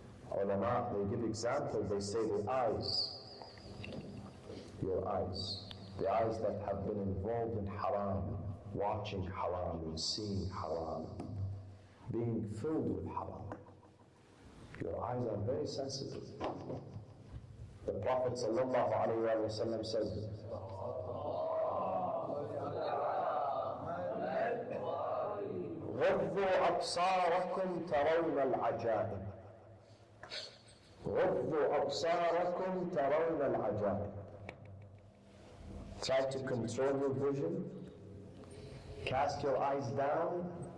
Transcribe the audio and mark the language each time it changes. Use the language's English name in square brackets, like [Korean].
[English] Ulama, they give examples, they say the eyes. Your eyes. The eyes that have been involved in haram, watching haram and seeing haram, being filled with haram. Your eyes are very sensitive. The Prophet ﷺ said, [Arabic] غضوا أبصاركم ترون العجائب. غضوا أبصاركم ترون العجائب. [English] Try to control your vision. Cast your eyes down.